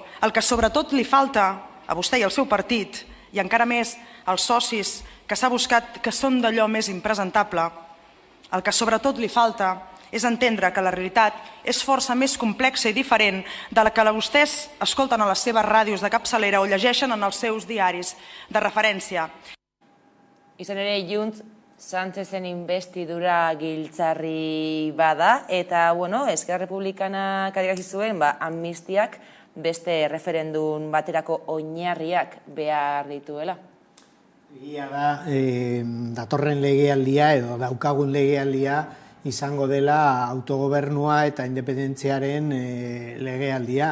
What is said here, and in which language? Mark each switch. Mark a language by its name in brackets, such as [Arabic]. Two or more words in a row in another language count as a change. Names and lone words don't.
[Catalan] El que sobretot li falta a vostè i al seu partit, i encara més als socis que s'ha buscat que són d'allò més impresentable, el que sobretot li falta és entendre que la realitat és força més complexa i diferent de la que vostès escolten a les seves ràdios de capçalera o llegeixen en els seus diaris de referència. [Basque] Izan ere, Junts Sánchezen investidura giltzarri bada, eta, Ezkerra Republikana adierazi zuen, amnistiak beste referendum baterako oinarriak behar dituela? Egia da, datorren legealdia edo daukagun legealdia izango dela autogobernua eta independentziaren legealdia.